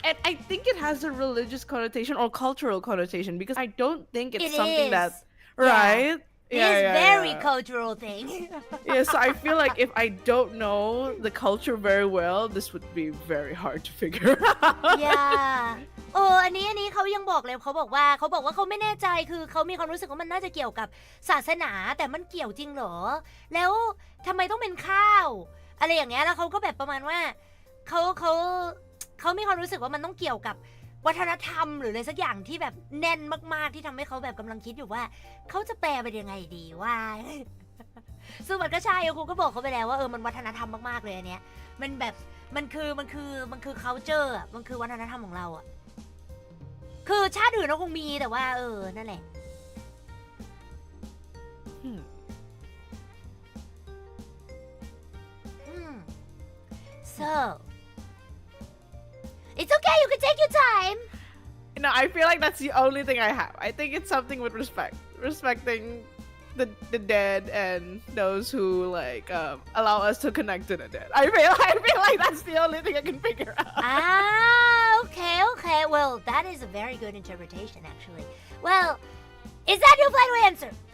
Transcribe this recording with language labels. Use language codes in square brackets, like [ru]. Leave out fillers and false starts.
[en] I think it has a religious connotation or cultural connotation, because I don't think it's something that right. It is very cultural thing. Yeah, so I feel like if I don't know the culture very well, this would be very hard to figure out. Yeah. [th] อันนี้เขายังบอกเลยเขาบอกว่าเขาไม่แน่ใจคือเขามีความรู้สึกว่ามันน่าจะเกี่ยวกับศาสนาแต่มันเกี่ยวจริงเหรอแล้วทำไมต้องเป็นข้าวอะไรอย่างเงี้ยแล้วเขาก็แบบประมาณว่าเขามีความรู้สึกว่ามันต้องเกี่ยวกับ วัฒนธรรมหรืออะไรสักอย่างที่แบบแน่นมากๆที่ทำให้เขาแบบกำลังคิดอยู่ว่าเขาจะแปลเป็นยังไงดีว่า ซึ่งมันก็ใช่ครูก็บอกเขาไปแล้วว่ามันวัฒนธรรมมากๆเลยอันเนี้ยมันแบบมันคือ culture อะมันคือวัฒนธรรมของเราอะคือชาติอื่นเราคงมีแต่ว่านั่นแหละ [en] So it's okay, you can take your time. No, I feel like that's the only thing I have. I think it's something with respecting the dead and those who like allow us to connect to the dead. I feel like that's the only thing I can figure out. Okay. Well, that is a very good interpretation, actually. Well, is that your final answer?